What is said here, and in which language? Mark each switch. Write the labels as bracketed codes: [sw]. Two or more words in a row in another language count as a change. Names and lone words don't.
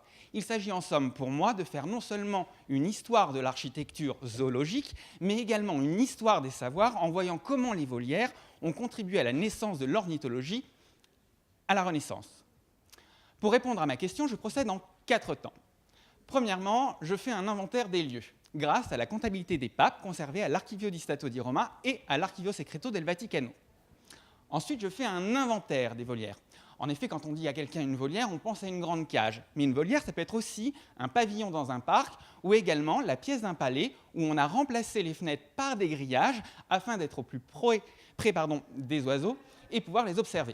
[fr] Il s'agit en somme pour moi de faire non seulement une histoire de l'architecture zoologique, mais également une histoire des savoirs en voyant comment les volières ont contribué à la naissance de l'ornithologie à la Renaissance. Pour répondre à ma question, je procède en 4 temps. Premièrement, je fais un inventaire des lieux, grâce à la comptabilité des papes conservée à l'Archivio di Stato di Roma et à l'Archivio Secreto del Vaticano. Ensuite, je fais un inventaire des volières. En effet, quand on dit à quelqu'un une volière, on pense à une grande cage. Mais une volière, ça peut être aussi un pavillon dans un parc ou également la pièce d'un palais où on a remplacé les fenêtres par des grillages afin d'être au plus près des oiseaux et pouvoir les observer.